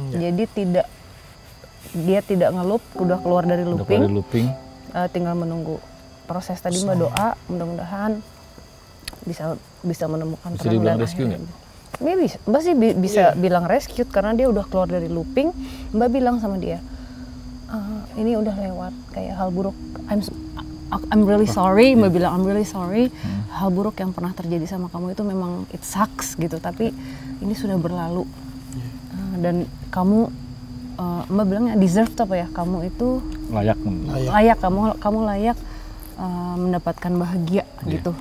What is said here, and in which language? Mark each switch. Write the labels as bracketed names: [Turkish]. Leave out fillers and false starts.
[Indonesian] Jadi dia tidak ngelup, udah keluar dari udah [English] looping, [Indonesian] keluar dari looping. tinggal menunggu proses tadi. Mbak doa mudah-mudahan bisa menemukan Bisa dibilang rescue akhirnya. Maybe Mbak sih bisa bilang rescue karena dia udah keluar dari looping. Mbak bilang sama dia, ini udah lewat, kayak hal buruk. [English] I'm really sorry, [Indonesian] Mbak bilang [English] I'm really sorry. [Indonesian] Hal buruk yang pernah terjadi sama kamu itu memang [English] it sucks [Indonesian] gitu, tapi ini sudah berlalu. Dan kamu, Mbak bilangnya deserve apa ya? Kamu itu layak, kamu layak mendapatkan bahagia gitu.